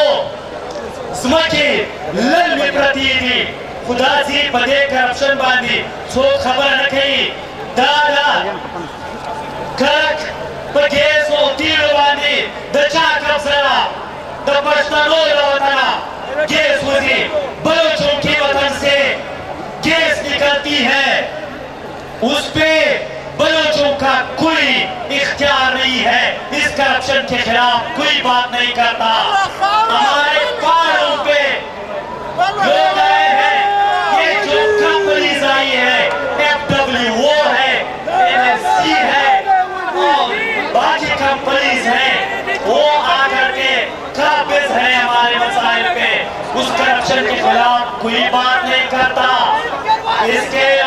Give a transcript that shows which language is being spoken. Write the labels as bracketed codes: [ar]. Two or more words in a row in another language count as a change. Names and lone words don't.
[ps] ځمکې للمې پرتې دي خو داسې په دې کرپشن باندې څوک خبره نه کوي دا ده کرک په ګیس او تیلو باندې د چا قبضه ده د پښتنو له وطنه گیس وزی [ur] بلوچوں کے وطن سے گیس نکلتی ہے اس پہ بلوچوں کا کوئی اختیار نہیں ہے اس کرپشن کے خلاف کوئی بات نہیں کرتا ہمارے پہاڑوں پہ لوگ آئے ہیں یہ جو کمپنیز آئی ہے FWO ہے NSC ہے اور باقی کمپنیز ہیں وہ آ کر کے قابض ہیں ہمارے مسائل پہ اس کرپشن کے خلاف کوئی بات نہیں کرتا اس کے